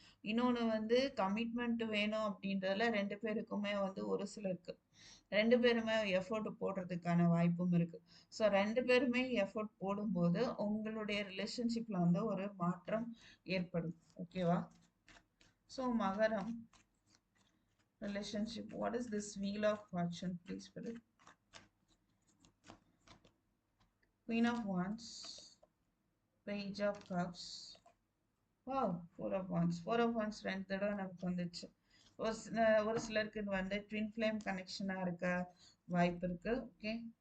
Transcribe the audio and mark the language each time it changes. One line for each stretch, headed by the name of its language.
Tamil: இன்னொன்னு வந்து கமிட்மெண்ட் வேணும் அப்படின்றதுல 2 பேருக்குமே வந்து ஒரு சிலருக்கு 2 பேருமே எஃபோர்ட் போடுறதுக்கான வாய்ப்பும் இருக்கு. ஸோ 2 பேருமே எஃபோர்ட் போடும்போது உங்களுடைய ரிலேஷன்ஷிப்ல வந்து ஒரு மாற்றம் ஏற்படும். ஓகேவா? ஸோ மகரம் relationship.
English: What is this wheel of fortune, please, Spirit? Queen of Wands, Page of Cups. Wow, Four of Wands.
Tamil: Four of Wands ரெண்டு தடவை நமக்கு வந்துச்சு. ஒரு சிலருக்கு இது வந்து ட்வின் ஃப்ளேம் கனெக்ஷனா இருக்க வாய்ப்பு இருக்கு. ஓகே.